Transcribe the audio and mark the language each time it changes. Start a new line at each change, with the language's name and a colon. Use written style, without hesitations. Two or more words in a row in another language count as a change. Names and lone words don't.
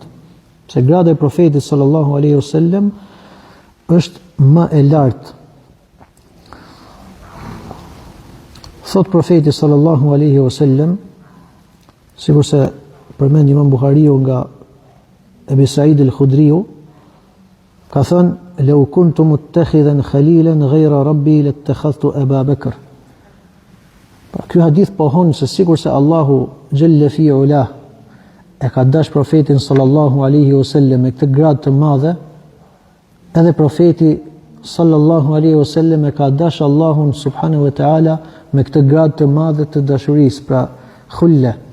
Albanian: Se grada e profetit
Arabic: صلى الله عليه وسلم
Albanian: është më e lartë. Thot profeti
Arabic: صلى الله عليه وسلم,
Albanian: sikur se përmend Imam Buhariu nga Ebi Said al-Khudriu, ka thënë:
Arabic: "لو كنت متخذا خليلا غير ربي لاتخذت أبا بكر."
Albanian: Ky hadith pohon se sikur se Allahu
Arabic: جل في علاه
Albanian: e ka dash profetin
Arabic: صلى الله عليه وسلم
Albanian: me këtë grad të madhe, edhe profeti
Arabic: صلى الله عليه وسلم
Albanian: e ka dash Allahun
Arabic: سبحانه وتعالى
Albanian: me këtë grad të madhe të dashurisë, pra khulla.